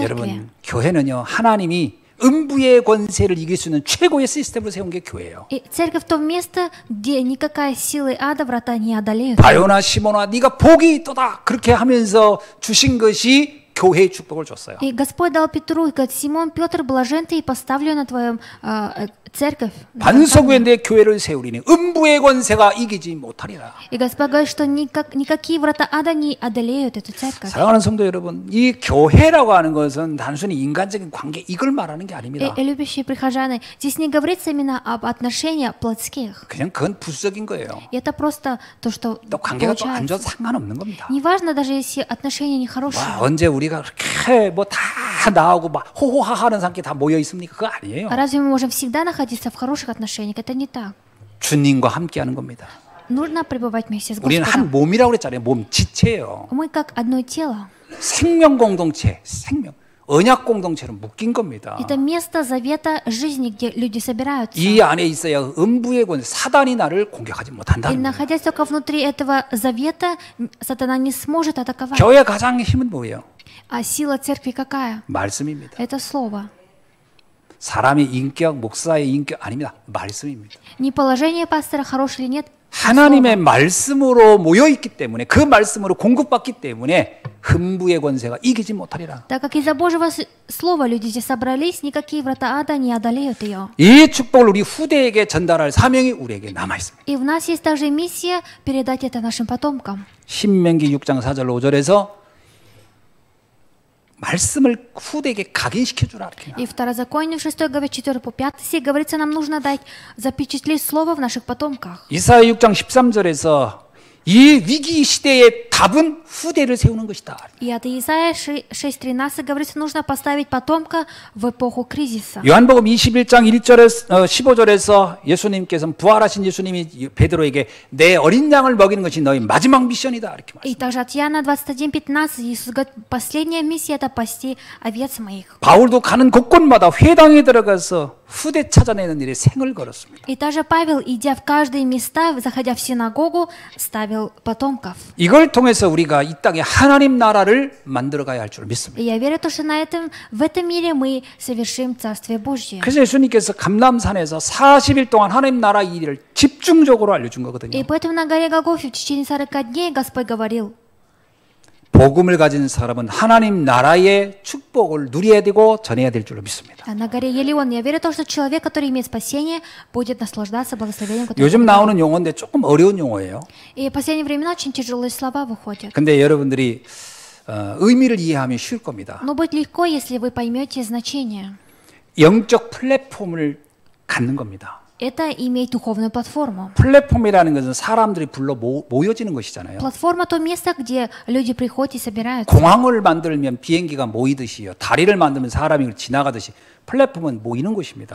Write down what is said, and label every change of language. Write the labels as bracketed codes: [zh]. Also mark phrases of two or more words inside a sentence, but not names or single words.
[ko] 여러분, 교회는요, 하나님이 음부의 권세를 이길 수 있는 최고의 시스템을 세운 게 교회예요. [ru] И церковь то место, где никакая сила ада врата не одолеют. [ko] 바요나 시몬아, 네가 복이 있도다. 그렇게 하면서 주신 것이 교회의 축복을 줬어요. [ru] И Господь дал Петру, и говорит, Симон, Петр, блажен ты, и поставлю на твоем церковь. [ko] 반석에 내 교회를 세우리니 음부의 권세가 이기지 못하리라. [ru] И Господь говорит, что никакие врата ада не одолеют эту церковь. [ko] 사랑하는 성도 여러분, 이 교회라고 하는 것은 단순히 인간적인 관계 이걸 말하는 게 아닙니다. [ru] И любящие прихожане, здесь не говорится именно об отношениях плотских. [ko] 그냥 그건 부수적인 거예요. [ru] И это просто то, что [ko] 또 관계가 또 안 좋아도 [ru] получается. [ko] 상관없는 겁니다. [ru] Неважно, даже если отношения нехорошие. [ko] 와, 언제 우리가 그렇게 뭐 다 나오고 막 호호하하는 상태 다 모여 있습니까? 그거 아니에요. [ru] А разве мы можем всегда находиться в хороших отношениях? Это не так. [ko] 주님과 함께하는 겁니다. [ru] Нужно пребывать вместе с [ko] 우리는 한 [ru] Господом. [ko] 몸이라고 그랬잖아요. 몸 지체예요. [ru] Мы как одно тело. [ko] 생명 공동체, 생명. 언약 공동체로 묶인 겁니다. [ru] Это место завета жизни, где люди собираются. [ko] 이 안에 있어야 음부의 권 사단이 나를 공격하지 [ru] И [ko] 못한다는 거예요. [ru] находясь только внутри этого завета, сатана не сможет атаковать. [ko] 교회의 가장 힘은 뭐예요? [ru] А сила церкви какая? [ko] 말씀입니다. [ru] Это слово. [ko] 사람의 인격, 목사의 인격 아닙니다. 말씀입니다. [ru] Не положение пастора, хороший или нет. [ko] 하나님의 말씀으로 모여있기 때문에 그 말씀으로 공급받기 때문에 흠부의 권세가 이기지 못하리라. [ru] Так как из-за Божьего слова люди здесь собрались, никакие врата ада не одолеют ее. [ko] 이 축복을 우리 후대에게 전달할 사명이 우리에게 남아있습니다. [ru] И в нас есть также миссия передать это нашим потомкам. [ko] 신명기 6장 4절 5절에서 말씀을 후대에게 각인시켜주라. 이렇게. [ru] И Второзаконие в 6 главе 4 по 5 стих говорится, нам нужно дать запечатлеть слово в наших потомках. [ko] 이사야 6장 13절에서 이 위기 시대의 답은 후대를 세우는 것이다. [ru] И от Исаия 6:13 говорится, нужно поставить потомка в эпоху кризиса. [ko] 요한복음 21장 1절에서 15절에서 예수님께서는 부활하신 예수님이 베드로에게 내 어린 양을 먹이는 것이 너희 마지막 미션이다. 이렇게 [ru] И [ko] 말씀합니다. [ru] также от Иоанна 21:15 Иисус говорит, последняя миссия это пасти овец моих. [ko] 바울도 가는 곳곳마다 회당에 들어가서 후대 찾아내는 일에 생을 걸었습니다. [ru] И также Павел, идя в каждые места, заходя в синагогу, ставил потомков. [ko] 이걸 통해서 우리가 이 땅에 하나님 나라를 만들어가야 할 줄 믿습니다. [ru] И я верю, что в этом мире мы совершим Царствие Божье. [ko] 그래서 예수님께서 감람산에서 40일 동안 하나님 나라 일을 집중적으로 알려준 거거든요. [ru] И поэтому на горе Голгофе в течение 40 дней Господь говорил, 복음을 가진 사람은 하나님 나라의 축복을 누려야 되고 전해야 될 줄로 믿습니다. на горе Елеон, я верю в то, что человек, который имеет спасение, будет наслаждаться благословением, которое [ko] 요즘 나오는 용어인데 조금 어려운 용어예요. [ru] И в последнее время очень тяжелые слова выходят. [ko] 근데 여러분들이 의미를 이해하면 쉬울 겁니다. [ru] Но будет легко, если вы поймете значение. [ko] 영적 플랫폼을 갖는 겁니다. [ru] Это иметь духовную платформу. [ko] 플랫폼이라는 것은 사람들이 불러 모여지는 것이잖아요. [ru] Платформа — то место, где люди приходят и собираются. [ko] 공항을 만들면 비행기가 모이듯이요. 다리를 만들면 사람이 지나가듯이 플랫폼은 모이는 곳입니다.